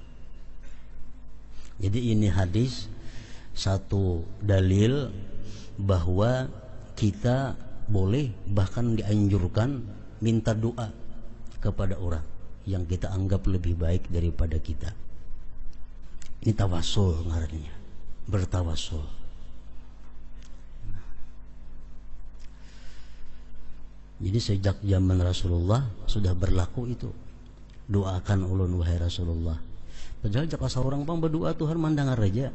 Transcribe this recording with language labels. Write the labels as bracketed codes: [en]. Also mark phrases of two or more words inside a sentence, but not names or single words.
[id] Jadi ini hadis satu dalil bahwa kita boleh bahkan dianjurkan minta doa kepada orang yang kita anggap lebih baik daripada kita. Ini tawasul ngarannya, bertawasul. Jadi sejak zaman Rasulullah sudah berlaku itu. Doakan ulun wahai Rasulullah. Padahal jika seorang pang berdoa Tuhan mandang raja.